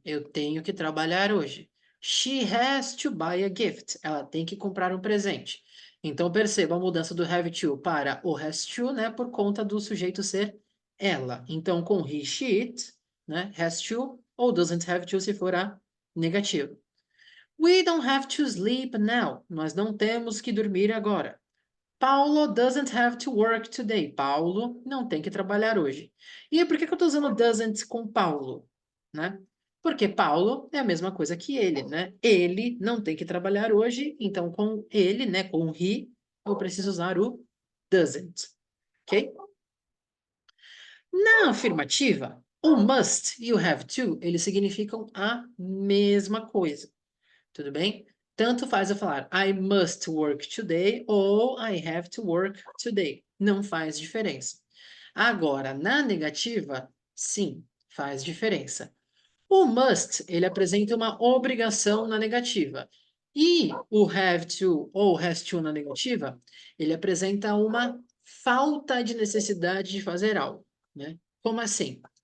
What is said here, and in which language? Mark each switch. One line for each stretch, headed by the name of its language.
Portuguese: Eu tenho que trabalhar hoje.
English: She has to buy a gift.
Portuguese: Ela tem que comprar um presente. Então perceba a mudança do have to para o has to, né, por conta do sujeito ser ela. Então com he, she, it, né, has to ou doesn't have to se for a negativa.
English: We don't have to sleep now.
Portuguese: Nós não temos que dormir agora.
English: Paulo doesn't have to work today.
Portuguese: Paulo não tem que trabalhar hoje. E por que que eu estou usando doesn't com Paulo? Né? Porque Paulo é a mesma coisa que ele, né? Ele não tem que trabalhar hoje, então com ele, né, com he, eu preciso usar o doesn't, ok? Na afirmativa, o must e o have to, eles significam a mesma coisa. Tudo bem? Tanto faz eu falar
English: I must work today
Portuguese: ou
English: I have to work today.
Portuguese: Não faz diferença. Agora, na negativa, sim, faz diferença. O must, ele apresenta uma obrigação na negativa. E o have to ou has to na negativa, ele apresenta uma falta de necessidade de fazer algo, né? Como assim?